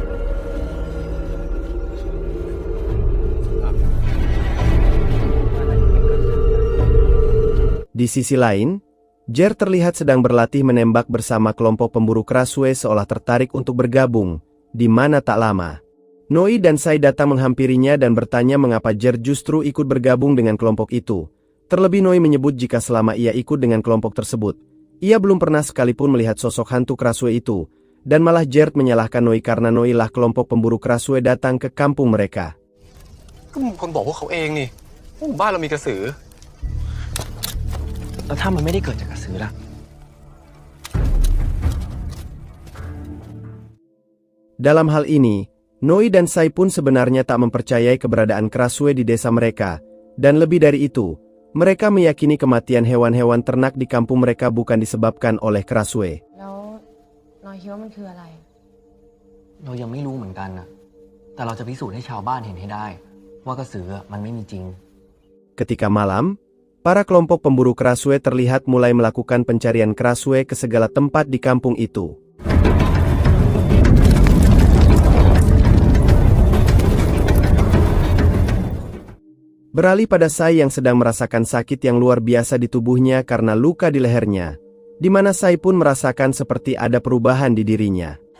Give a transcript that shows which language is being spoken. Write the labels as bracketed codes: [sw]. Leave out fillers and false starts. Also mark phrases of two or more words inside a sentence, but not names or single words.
[id] Di sisi lain, Gert terlihat sedang berlatih menembak bersama kelompok pemburu Krasue seolah tertarik untuk bergabung, di mana tak lama Noi dan Sai datang menghampirinya dan bertanya mengapa Gert justru ikut bergabung dengan kelompok itu. Terlebih Noi menyebut jika selama ia ikut dengan kelompok tersebut, ia belum pernah sekalipun melihat sosok hantu Krasue itu, dan malah Gert menyalahkan Noi karena Noi lah kelompok pemburu Krasue datang ke kampung mereka. [th] ก็มึงคนบอกพวกเขาเองนี่ว่าหมู่บ้านเรามีกระสือ แล้วถ้ามันไม่ได้เกิดจากกระสือล่ะ [id] Dalam hal ini, Noi dan Sai pun sebenarnya tak mempercayai keberadaan Krasue di desa mereka, dan lebih dari itu, mereka meyakini kematian hewan-hewan ternak di kampung mereka bukan disebabkan oleh Krasue. [th] แล้วนอยคิดว่ามันคืออะไร เรายังไม่รู้เหมือนกันนะแต่เราจะพิสูจน์ให้ชาวบ้านเห็นให้ได้ว่ากระสือมันไม่มีจริง [id] Ketika malam, para kelompok pemburu Krasue terlihat mulai melakukan pencarian Krasue ke segala tempat di kampung itu. Beralih pada Sai yang sedang merasakan sakit yang luar biasa di tubuhnya karena luka di lehernya, di mana Sai pun merasakan seperti ada perubahan di dirinya.